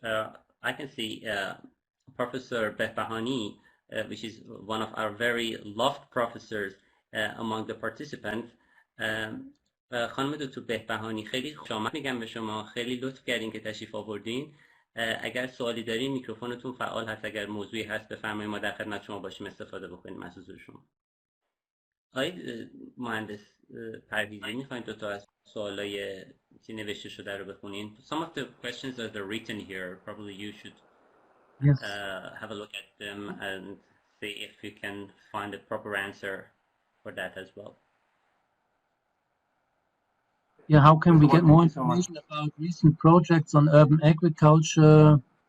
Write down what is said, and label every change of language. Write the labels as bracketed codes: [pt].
[en] I can see Professor Behbahani, which is one of our very loved professors among the participants. [fa] خانم دکتر بهبهانی خیلی خوش آمد میگم به شما، خیلی لطف کردین که تشریف آوردین. اگر سوالی دارین میکروفونتون فعال هست، اگر موضوعی هست بفرمایید ما در خدمت شما باشیم استفاده بکنیم از حضور شما. آقای مهندس پرویزی میخواین دو تا از سوالای که نوشته شده رو بخونین. [en] Some of the questions that are written here, probably you should have a look at them and see if you can find a proper answer for that as well. Yeah, how can we get more information about recent projects on urban agriculture?